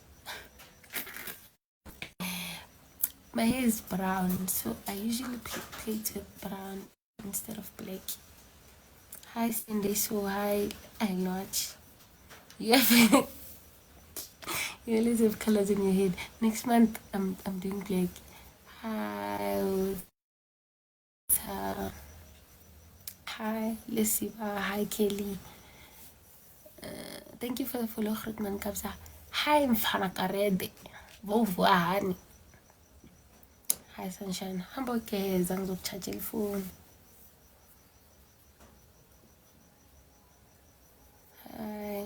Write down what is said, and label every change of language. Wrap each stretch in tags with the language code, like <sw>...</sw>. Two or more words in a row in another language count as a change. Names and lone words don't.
<en>My hair is brown, so I usually plait with brown instead of black. Hi, Cindy. So hi, I watch. You have you always have colors in your head. Next month, I'm doing black. Hi, hi, Lesiba. Hi, Kelly. Thank you for the follow, Grootman Kabza. Hi, Mfana Karede. Vovo Hani. Hi, Sunshine. Hamburger, Zangzo charge phone. Hi.</en>